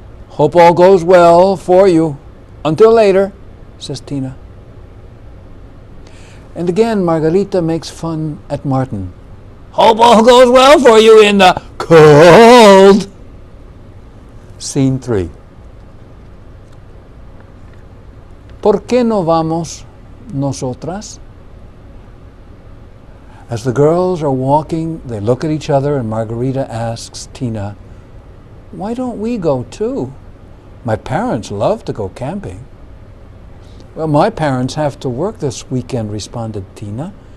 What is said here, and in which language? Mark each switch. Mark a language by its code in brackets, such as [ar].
[en] Hope all goes well for you. Until later," says Tina. And again, Margarita makes fun at Martin. "Hope all goes well for you in the cold." Scene 3. [es] ¿Por qué no vamos nosotras? [en] As the girls are walking, they look at each other, and Margarita asks Tina, "Why don't we go too? My parents love to go camping." "Well, my parents have to work this weekend," responded Tina.